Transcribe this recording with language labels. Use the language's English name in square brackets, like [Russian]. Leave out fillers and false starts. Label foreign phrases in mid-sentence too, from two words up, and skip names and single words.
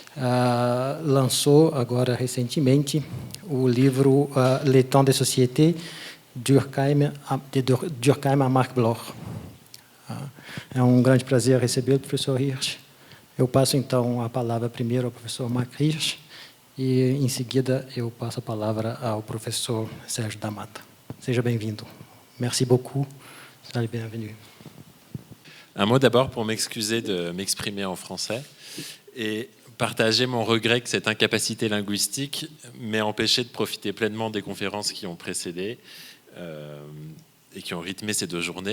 [Portuguese] Lançou, agora, recentemente, o livro Le Temps des Sociétés, Durkheim a Marc Bloch. É um grande prazer recebê-lo, professor Hirsch. Eu passo, então, a palavra primeiro ao professor Marc Hirsch e, em seguida, eu passo a palavra ao professor Sérgio da Mata. Seja bem-vindo. [French] Merci beaucoup. Allez, bienvenue. Un mot d'abord pour m'excuser de m'exprimer en français et partager mon regret que cette incapacité linguistique m'ait empêché de profiter pleinement des conférences qui ont précédé et qui ont rythmé ces 2 journées.